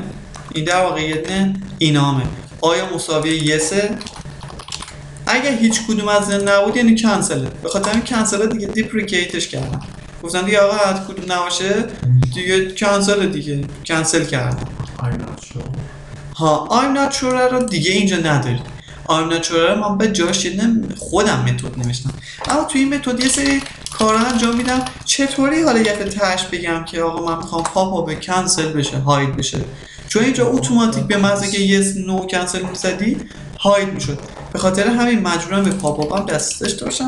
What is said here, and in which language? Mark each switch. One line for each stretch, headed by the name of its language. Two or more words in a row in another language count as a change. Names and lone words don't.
Persian: این در واقعیت نه اینامه. آیا مساوی یسه؟ اگه هیچ کدوم از این نبود یعنی کنسله. به خاطر این کنسله دیگه دیپریکیتش کردم. گفتن دیگه آقا هر کدوم نباشه دیگه کنسل دیگه کنسل کردم. ها
English: I'm not sure
Persian: رو دیگه اینجا ندارید.
English: I'm not sure
Persian: رو من به جاش خودم متد نوشتم. اما توی این متد یه سری کارا انجام میدم. چطوری حالا یه تهش بگم که آقا من میخوام
English: pop up
Persian: کنسل بشه هاید بشه، چون اینجا اتوماتیک به محض اینکه
English: yes no cancel
Persian: می‌زدی هاید میشد. به خاطر همین مجبورم به
English: pop up
Persian: هم دست داشته باشم.